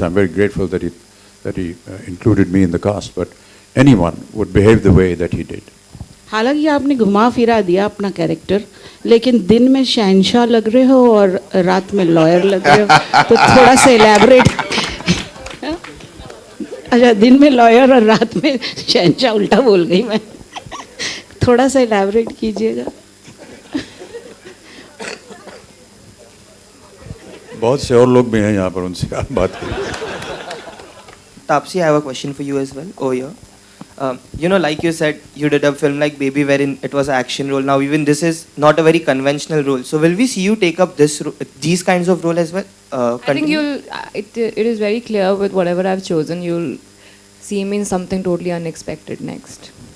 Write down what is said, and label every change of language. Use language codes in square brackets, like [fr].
[en] I'm very grateful that he included me in the cast, but anyone would behave the way that he did. [hi] हालांकि आपने घुमा फिरा दिया अपना character, लेकिन दिन में शहंशाह लग रहे हो और रात में लॉयर लग रहे हो, तो थोड़ा सा इलैबोरेट। अच्छा, दिन में लॉयर और रात में शहंशाह, उल्टा बोल गई मैं। थोड़ा सा इलैबोरेट कीजिएगा। बहुत से और लोग भी हैं यहाँ पर, उनसे आप बात करिए। [en] Tapsi, I have a question for you as well over here. You know, like you said, you did a film like Baby wherein it was an action role. Now even this is not a very conventional role. So will we see you take up these kinds of role as well? I think it is very clear with whatever I've chosen, you'll see me in something totally unexpected next.